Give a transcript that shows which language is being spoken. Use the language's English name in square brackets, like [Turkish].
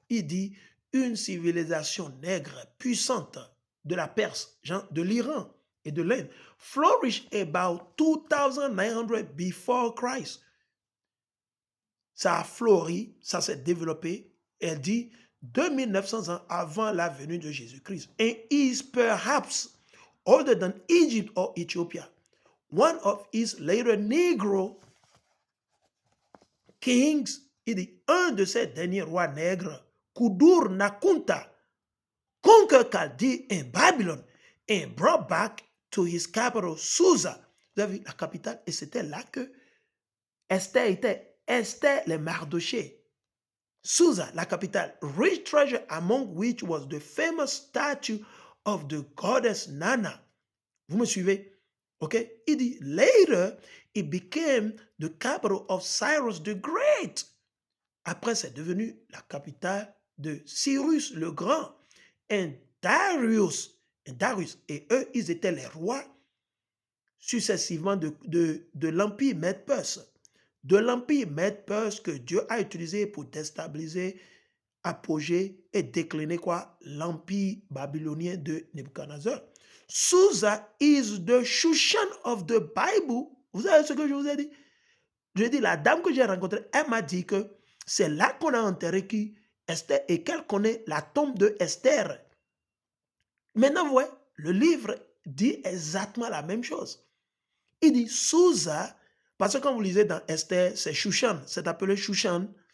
[French] Il dit, une civilisation nègre puissante de la Perse, de l'Iran et de l'Inde, [English] flourished about 2900 before Christ. [French] Ça a fleuri, ça s'est développé. Elle dit 2900 ans avant la venue de Jésus-Christ. [English] And is perhaps older than Egypt or Ethiopia. One of his later Negro kings, [French] il dit, un de ces derniers rois nègres, [English] Kudur Nakunta, conquered Chaldee in Babylon and brought back to his capital Susa. [French] Vous avez vu la capitale? Et c'était là que Esther était. Esther les Mardochée. Susa, la capitale. [English] Rich treasure, among which was the famous statue of the goddess Nana. [French] Vous me suivez? [English] Okay? [French] Il dit, [English] later, it became the capital of Cyrus the Great. [French] Après, c'est devenu la capitale de Cyrus le Grand. Et Darius, et eux, ils étaient les rois successivement de l'Empire Mède-Perse. De l'Empire Mède-Perse que Dieu a utilisé pour déstabiliser, apogée et décliner quoi? L'Empire babylonien de Nebuchadnezzar. [English] Susa is the Shushan of the Bible. [French] Vous savez ce que je vous ai dit? Je dis, la dame que j'ai rencontrée, elle m'a dit que c'est là qu'on a enterré qui Esther et qu'elle connaît la tombe de Esther. Maintenant, vous voyez, le livre dit exactement la même chose. Il dit Susa, parce que quand vous lisez dans Esther, c'est Shushan, c'est appelé Shushan.